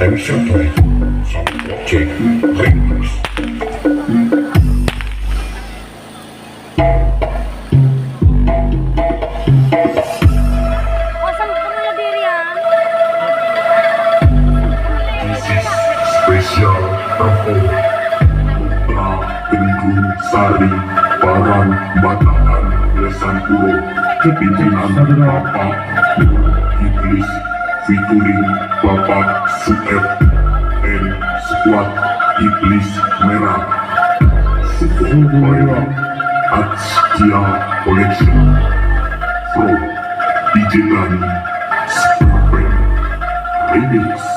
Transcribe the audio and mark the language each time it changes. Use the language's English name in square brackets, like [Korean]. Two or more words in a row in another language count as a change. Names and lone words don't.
[English] Jatuh Sound Project Remix. This is special perform Putra Gendrung Sari Parang Batangan Lesan Puro Pimpinan Bapak Nur Iblis featuring Bapak Sueb and Squad Iblis Merah Supaya Atskia Collection from DJ Dani Superpen Remix.